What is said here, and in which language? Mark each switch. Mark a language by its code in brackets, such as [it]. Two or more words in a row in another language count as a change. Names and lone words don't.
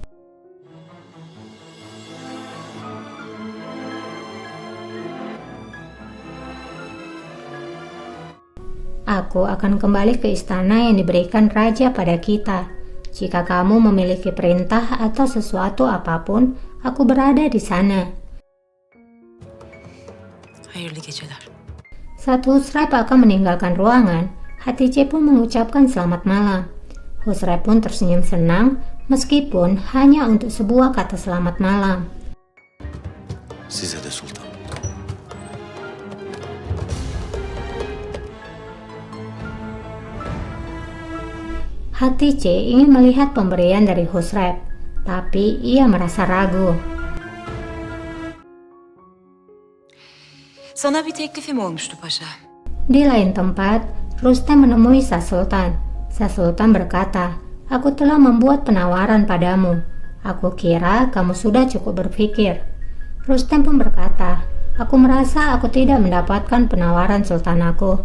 [id] Aku akan kembali ke istana yang diberikan raja pada kita. Jika kamu memiliki perintah atau sesuatu apapun, aku berada di sana. [tr] Hayırlı geceler. [id] Saat Husrep akan meninggalkan ruangan, Hatice pun mengucapkan selamat malam. Husrep pun tersenyum senang, meskipun hanya untuk sebuah kata selamat malam. [tr] Size de sultan. [id] Hatice ingin melihat pemberian dari Husrep, tapi ia merasa ragu. [tr] Sana bir teklifim olmuştu paşa. [id] Di lain tempat, Rustem menemui Sa Sultan. Sa Sultan berkata, "Aku telah membuat penawaran padamu. Aku kira kamu sudah cukup berpikir." Rustem pun berkata, "Aku merasa aku tidak mendapatkan penawaran Sultan aku.